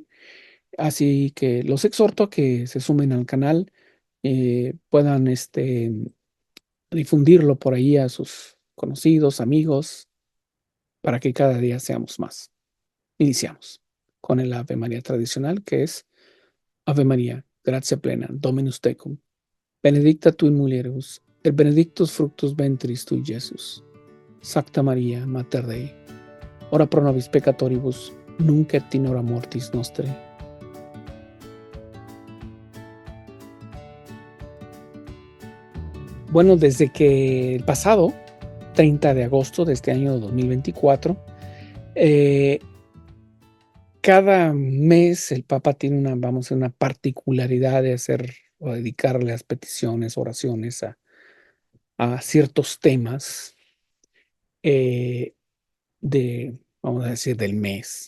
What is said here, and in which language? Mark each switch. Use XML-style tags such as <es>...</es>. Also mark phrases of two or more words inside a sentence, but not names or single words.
<es>Así que los exhorto a que se sumen al canal, puedan difundirlo por ahí a sus conocidos, amigos, para que cada día seamos más. Iniciamos con el Ave María tradicional, que es</es> <la>Ave María, gratia plena, Dominus tecum, benedicta tu in mulieribus, et benedictus fructus ventris tui, Iesus. Sancta Maria, Mater Dei, ora pro nobis peccatoribus, nunc et in hora mortis nostrae.</la> <es>Bueno, desde que el pasado 30 de agosto de este año 2024, cada mes el Papa tiene una particularidad de hacer o dedicarle las peticiones, oraciones a ciertos temas vamos a decir, del mes.</es>